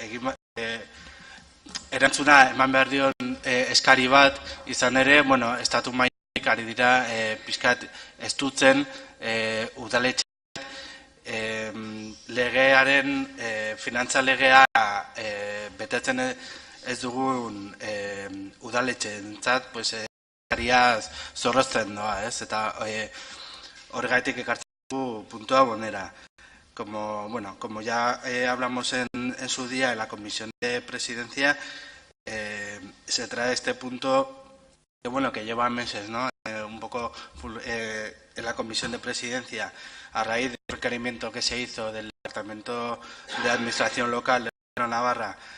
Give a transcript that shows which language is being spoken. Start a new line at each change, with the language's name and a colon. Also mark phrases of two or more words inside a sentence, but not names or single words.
Basque: erantzuna eman behar dion eskari bat, izan ere, estatu mailatik ari dira pixkat estutzen udaletxeak legearen, finantza legea betetzen ez dugun udaletxeentzat, eskariaz zorrozten doa, ez? Eta horregaitik ekartzen dugu puntua bonera.
Spanish: Como ya hablamos en su día en la Comisión de Presidencia, se trae este punto que lleva meses, ¿no? Un poco en la Comisión de Presidencia, a raíz del requerimiento que se hizo del Departamento de Administración Local de Navarra,